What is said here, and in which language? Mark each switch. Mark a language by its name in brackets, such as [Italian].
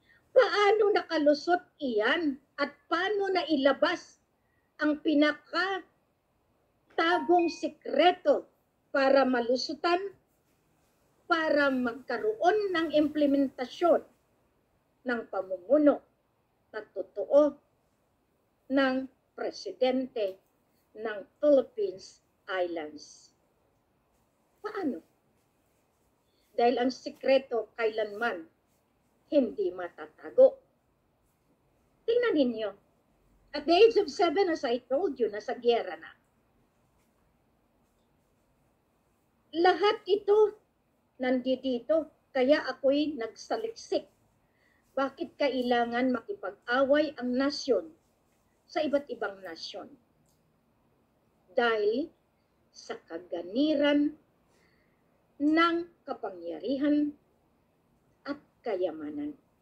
[Filipino] Paano nakalusot iyan? At paano na ilabas ang pinakatagong sikreto para malusutan, para magkaroon ng implementasyon ng pamumuno na totoo ng presidente ng Philippines Islands. Paano? Dahil ang sikreto kailanman hindi matatago. Tingnan ninyo. [English] At the age of 7, as I told you, [Filipino] nasa giyera na. Lahat ito nandito, kaya ako'y nagsaliksik. Bakit kailangan makipag-away ang nasyon sa iba't ibang nasyon? Dahil sa kaganiran ng kapangyarihan at kayamanan.